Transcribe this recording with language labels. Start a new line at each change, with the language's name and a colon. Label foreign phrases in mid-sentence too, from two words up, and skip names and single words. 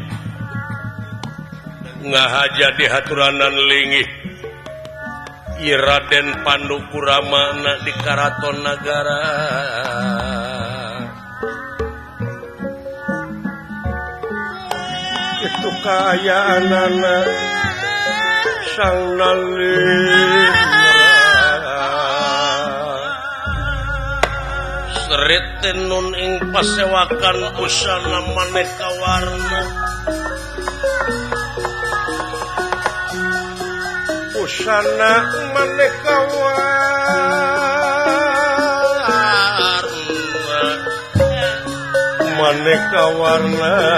Sundanese: ngahaja di haturanan linggih ieu Raden Pandu Kuramana di Karaton Nagara itu kaayaanana sang Nalendra
Javanese: seriten nun ing pasewakan busana maneka warna busana maneka warna